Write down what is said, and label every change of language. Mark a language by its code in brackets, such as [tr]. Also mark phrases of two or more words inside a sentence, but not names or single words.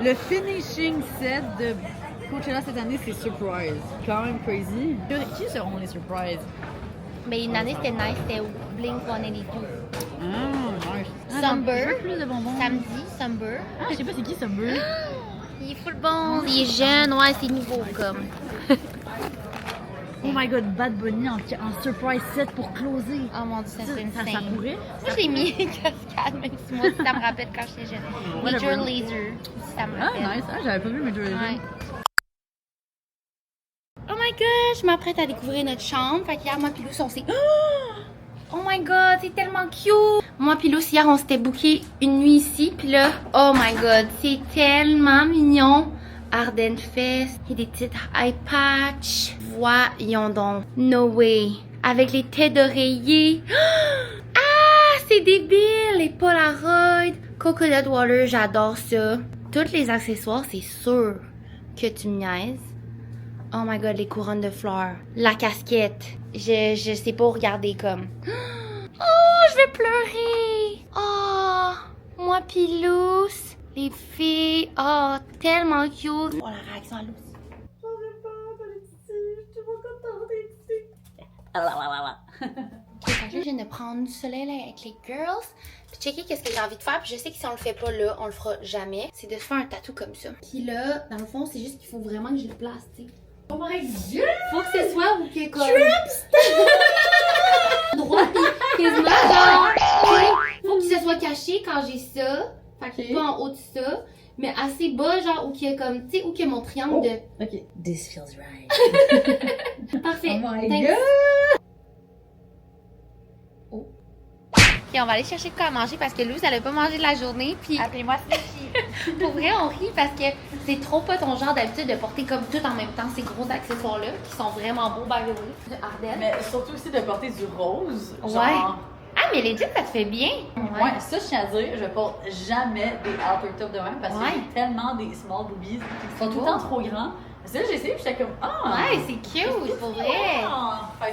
[fr] Le [en] finishing set [fr] de Coachella cette année, c'est Surprise. Quand même crazy. Qui seront les Surprises? Mais une année, c'était nice, c'était Blink 182. Nice. Summer. Je veux plus de bonbons. Samedi, Summer. Je sais pas c'est qui Summer. Il est full bon, il est jeune, ouais, c'est nouveau, comme. [en] Oh my god, [fr] Bad Bunny en [en] surprise set [fr] pour closer. Oh mon dieu, ça serait une Ça scène. pourrait. Moi, j'ai mis une cascade, même si moi, ça me rappelle quand j'étais jeune. Whatever. Major Lazer, ça me rappelle. Ah, nice. Ah, j'avais pas vu Major Lazer. Ouais. [en] Oh my god, [fr] je m'apprête à découvrir notre chambre. Fait qu'hier, moi pis Luce, on s'est... [en] Oh my god, [fr] c'est tellement cute! Moi pis Luce, hier, on s'était booké une nuit ici. Puis là, [en] oh my god, [fr] c'est tellement mignon! Arden Fest, il y a des petites [en] eye patch. [fr] Voyons donc. [en] No way. [fr] Avec les têtes d'oreiller. Ah, c'est débile! Les Polaroid. Coconut Water, j'adore ça. Tous les accessoires, c'est sûr que tu me niaises. [en] Oh my god, [fr] les couronnes de fleurs. La casquette. Je sais pas regarder comme. Oh, je vais pleurer. Oh, moi pis Luce. Les filles. Oh, tellement cute. Oh, la réaction à Luce. Ok, fait que là, je viens de prendre du soleil là, avec les girls. Puis checker qu'est-ce que j'ai envie de faire. Puis je sais que si on le fait pas là, on le fera jamais. C'est de se faire un tatou comme ça. Puis là, dans le fond, c'est juste qu'il faut vraiment que je le place, tu sais. [en] Oh my god! [fr] Faut que ce soit ou que comme. Droit pis quasiment genre. Faut que ça soit caché quand j'ai ça. Fait que pas en haut de ça. Mais assez bas, genre, où qu'il y a comme, tu sais, où qu'il y a mon triangle de. [en] Ok. This feels right. [fr] Parfait. [en] Oh my Thanks. god! Oh. [fr] Ok, on va aller chercher de quoi à manger parce que Luz, elle a pas mangé de la journée. Puis Appelez-moi Sneaky. pour vrai, on rit parce que c'est trop pas ton genre d'habitude de porter comme tout en même temps ces gros accessoires-là qui sont vraiment beaux, [en] by the way. [fr] De Ardennes. Mais surtout aussi de porter du rose. Ouais. Genre, Ah, mais legit, ça te fait bien. ouais, ça, je tiens à dire, je porte jamais des [en] outer top [fr] de même parce que Ouais. j'ai tellement des [en] small boobies [fr] qui sont tout le temps trop grands. C'est là, j'ai essayé, puis j'étais comme, ah! Ouais, c'est cute, pour vrai. Fait que